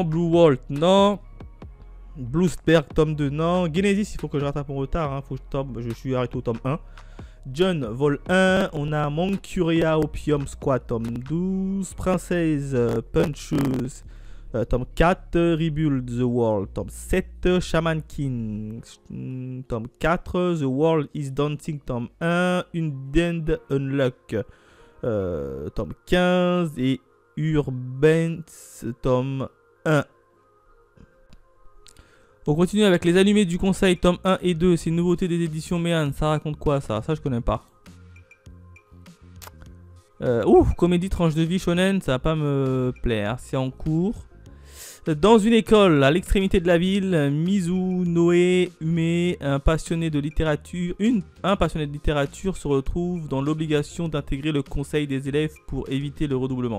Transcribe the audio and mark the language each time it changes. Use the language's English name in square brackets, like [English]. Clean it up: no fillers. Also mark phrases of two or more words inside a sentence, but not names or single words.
[French] Blue Walt, non. Bluesberg, tome 2, non. Genesis, il faut que je rattrape mon retard, hein. Faut que je suis arrêté au tome 1. John, vol 1, on a Manchuria Opium Squad, tome 12, Princesse Puncheuse, tome 4, Rebuild the World, tome 7, Shaman King, tome 4, The World is Dancing, tome 1, Undead Unluck, tome 15, et Urbans, tome 1. On continue avec les allumés du conseil, tome 1 et 2. C'est une nouveauté des éditions Méan. Ça raconte quoi ça? Ça je connais pas. Comédie tranche de vie shonen, ça va pas me plaire. C'est en cours. Dans une école, à l'extrémité de la ville, Mizunoe Ume, un passionné de littérature se retrouve dans l'obligation d'intégrer le conseil des élèves pour éviter le redoublement.